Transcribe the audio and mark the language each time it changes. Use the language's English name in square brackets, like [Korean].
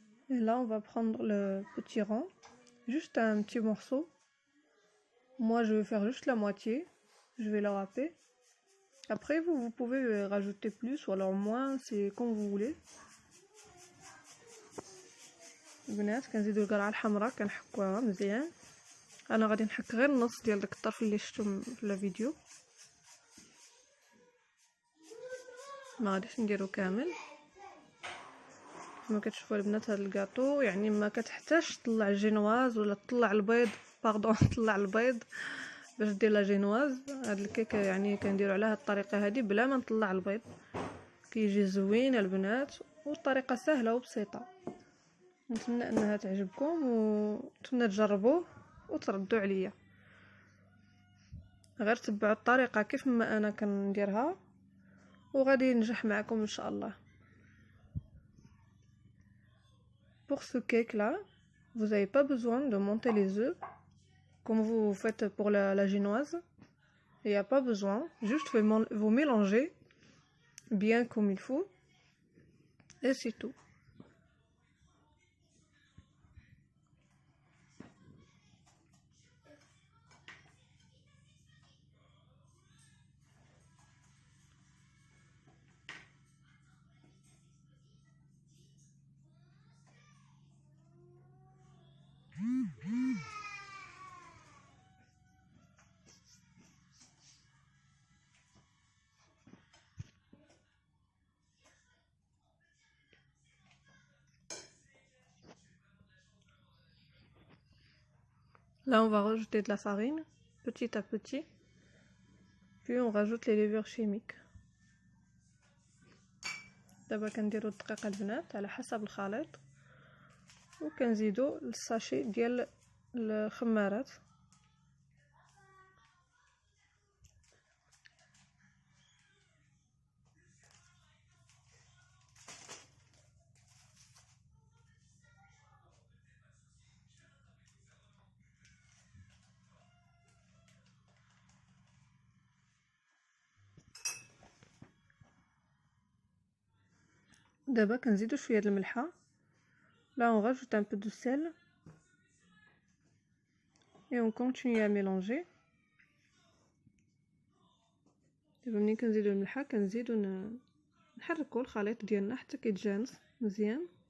[French] Et là, on va prendre le petit rond, juste un petit morceau. Moi, je vais faire juste la moitié. Je vais la râper. Après, vous pouvez rajouter plus ou alors moins, c'est comme vous voulez. [Arabic] البنات كنزيدو القرعه الحمراء كنحكوها مزيان. انا غادي نحك غير النص ديال داك الطرف اللي شفتو في الفيديو، ما غاديش نديرو كامل. كما كتشوفوا البنات هذا الكاطو يعني ما كتحتاجش تطلع الجينواز ولا تطلع البيض تطلع البيض باش دير لا جينواز. هاد الكيك يعني كنديرو على هاد الطريقه هادي بلا ما نطلع البيض، كيجي زوين البنات والطريقه سهله وبسيطه. نتمنى انها تعجبكم ونتمنى تجربوه وتردوا عليا. غير تبعوا الطريقه كيف ما انا كنديرها وغادي ينجح معكم ان شاء الله. [French] Pour ce cake là, vous n'avez pas besoin de monter les œufs comme vous faites pour la génoise. Il n'y a pas besoin, juste vous mélangez bien comme il faut et c'est tout. Là, on va rajouter de la farine, petit à petit. Puis on rajoute les levures chimiques. [Arabic] دابا كنديرو الدقيق البنات على حسب الخليط، وكنزيدو الساشي ديال الخمارات. دابا كنزيدو شويه د الملحه. [French] Là on rajoute un peu de sel et on continue à mélanger. [Arabic] دابا ملي كنزيدو الملحه كنزيدو نحركو الخليط ديالنا حتى كيتجانس مزيان.